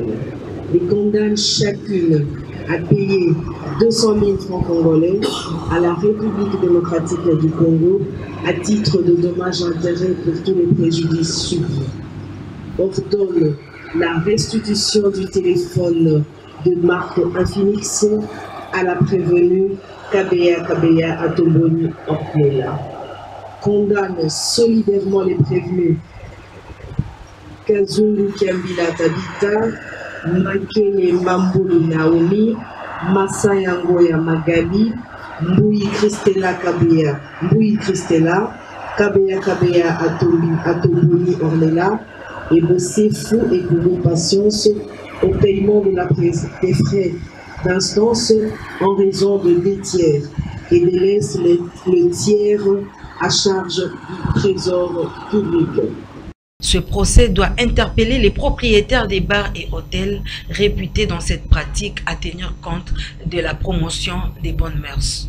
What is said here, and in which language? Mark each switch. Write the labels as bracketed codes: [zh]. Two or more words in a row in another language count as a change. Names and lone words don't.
[fr] Les condamnent chacune à payer 200 000 francs congolais à la République démocratique du Congo à titre de dommages intérêts pour tous les préjudices subis. Ordonne la restitution du téléphone de marque Infinix à la prévenue Kabeya Atomboni Orpela. Condamne solidairement les prévenus Kazungu Kiambila Tabita, Makene Mambolo Naomi, Masaya Ngoya Magali, Mbouyi Christella Kabeya, Kabeya Atomboni Ornella, et bosser fou et pour patience au paiement de des frais d'instance en raison de 2 tiers et délaisse le tiers à charge du trésor public. Ce procès doit interpeller les propriétaires des bars et hôtels réputés dans cette pratique à tenir compte de la promotion des bonnes mœurs.